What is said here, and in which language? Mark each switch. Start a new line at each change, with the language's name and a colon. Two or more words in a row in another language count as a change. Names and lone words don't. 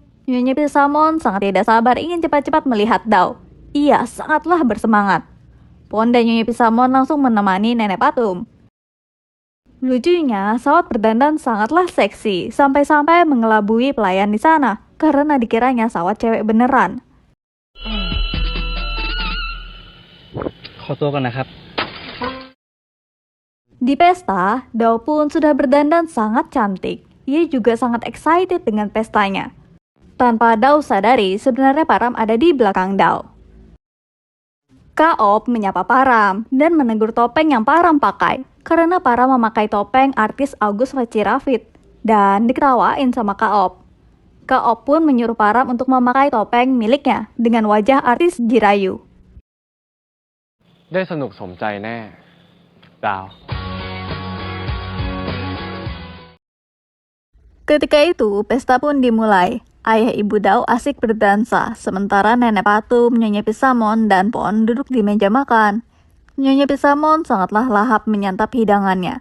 Indonesian: Nyonya Pisamon sangat tidak sabar ingin cepat-cepat melihat Dao. Ia sangatlah bersemangat. Pon dan Nyonya Pisamon langsung menemani nenek patung. Lucunya, Sawat berdandan sangatlah seksi, sampai-sampai mengelabui pelayan di sana, karena dikiranya Sawat cewek beneran.
Thai: ขอตัวก่อนนะครับ
Indonesian: Di pesta, Dao pun sudah berdandan sangat cantik. Ia juga sangat excited dengan pestanya. Tanpa Dao sadari, sebenarnya Param ada di belakang Dao. Kak Op menyapa Param dan menegur topeng yang Param pakai, karena Param memakai topeng artis August Vacirafit dan diketawain sama Kak Op. Kak Op pun menyuruh Param untuk memakai topeng miliknya dengan wajah artis Jirayu.
Thai: ได้สนุกสมใจแน่ ดาว
Indonesian: Ketika itu, pesta pun dimulai. Ayah ibu Dao asik berdansa, sementara nenek patung, Nyonya Pisamon, dan Pon duduk di meja makan. Nyonya Pisamon sangatlah lahap menyantap hidangannya.